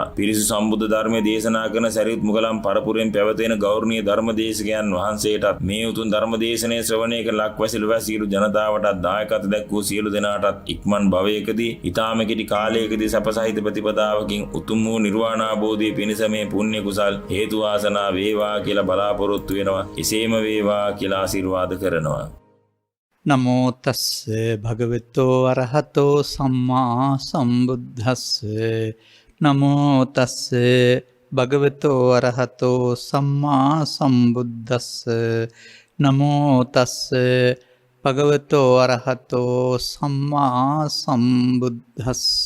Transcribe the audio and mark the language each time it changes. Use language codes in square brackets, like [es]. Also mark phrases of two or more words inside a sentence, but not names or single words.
[si] පිරිසු සම්බුද්ධ ධර්මයේ දේශනා කරන සරියුත් මුගලන් පරපුරෙන් පැවතෙන ගෞරවනීය ධර්ම දේශකයන් වහන්සේටත් මේ උතුම් ධර්ම දේශනයේ ශ්‍රවණය කළ ලක්වැසි ලොවැසි සියලු ජනතාවටත් දායකත්ව දැක්වූ සියලු දෙනාටත් ඉක්මන් භවයකදී ඊ타ම කෙටි කාලයකදී සපසහිත ප්‍රතිපදාවකින් උතුම් වූ නිර්වාණ අවබෝධයේ පිණිස මේ පුණ්‍ය කුසල් හේතු වාසනා වේවා කියලා බලාපොරොත්තු වෙනවා. එසේම වේවා කියලා ආශිර්වාද කරනවා. [pi] නමෝ තස්ස භගවතෝ අරහතෝ සම්මා සම්බුද්දස්ස. නමෝ තස්ස භගවතෝ අරහතෝ සම්මා සම්බුද්දස්ස. නමෝ තස්ස භගවතෝ අරහතෝ සම්මා සම්බුද්දස්ස.